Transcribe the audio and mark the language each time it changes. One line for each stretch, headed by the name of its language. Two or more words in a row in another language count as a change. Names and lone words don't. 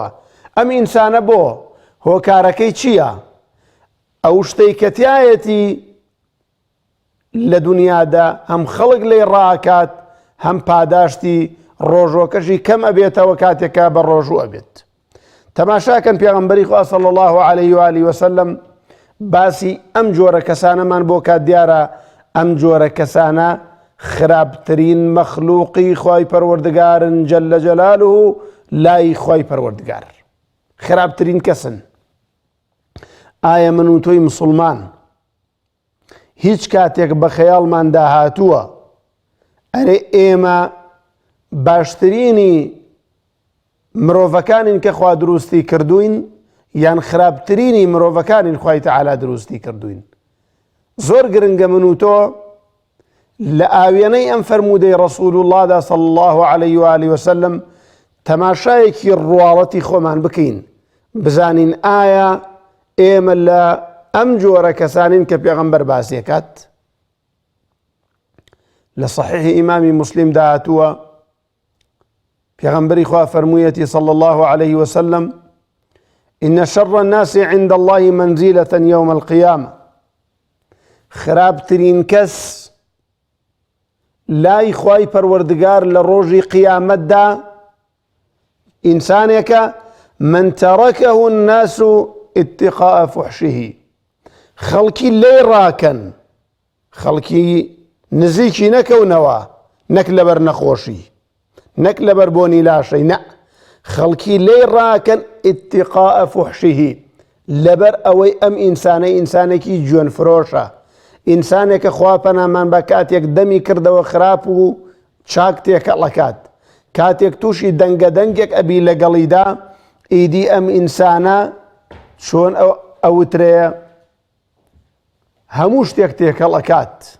Central Kurdish: ئەم ئینسانە بۆ هۆکارەکەی چییە؟ ئەو شتەی کە تایەتی لە دنیادا هەم خەڵک لێی ڕاکات، هەم پاداشتی ڕۆژۆکەشی کەم ئەبێتەوە کاتێکا بە ڕۆژوو ئەبێت. تەماشاکەن پێغەمبەری خوا
Arabic: صلی الله عليه وآله وسلم
Central Kurdish: باسی ئەم جۆرە کەسانەمان بۆ کات دیارە ئەم جۆرە کەسانە خراپترین مەخلوقی خوای پەروەردگارن
Arabic: جەلە جەلاله
Central Kurdish: لای خوای پەروەردگار خراپترین کەسن. ئایا من و تۆی مسلمان هیچ کاتێک بە خەیاڵمان داهاتووە ئەرێ ئێمە باشترینی مرۆڤەکانین کە خوا دروستی کردوین یان خراپترینی مرۆڤەکانین خوای تەعالا دروستی کردوین؟ زۆر گرنگە من و تۆ لە ئاوێنەی ئەم فەرموودەی ڕەسوول اللهدا
Arabic: صلی الله عليه وآله وسلم
Central Kurdish: تەماشایەکی ڕواڵەتی خۆمان بکەین، بزانین ئایا ئێمە لە ئەم جۆرە کەسانین کە پێغەمبەر باسیەکات. لە صحیحی ئیمامی موسلیم داهاتووە پێغەمبەری خوا فەرموویەتی
Arabic: صلی الله عليه وسلم إن شر الناس عند الله منزلة يوم القيامة
Central Kurdish: خراپترین کەس لای خوای پەروەردگار لە ڕۆژی قیامەتدا ئینسانێکە
Arabic: من تركه الناس اتقاء فحشه
Central Kurdish: خەڵکی لێی ڕاکەن، خەڵکی نزیکی نەکەونەوە، نەک لەبەر نەخۆشی، نەک لەبەر بۆنی لاشەی، نە خەڵکی لێی ڕاکەن
Arabic: اتقاء فحشه
Central Kurdish: لەبەر ئەوەی ئەم ئینسانەی ئینسانێکی جوێن فرۆشە، ئینسانێکە خوا پەنامان بە کاتێک دەمی کردەوە خراپ و چاک تێکەڵەکات، کاتێک تووشی دەنگە دەنگێک ئەبی لەگەڵیدا ئیدی ئەم ئینسانە چۆن ئەوترەیە هەموو شتێک تێکەڵەکات.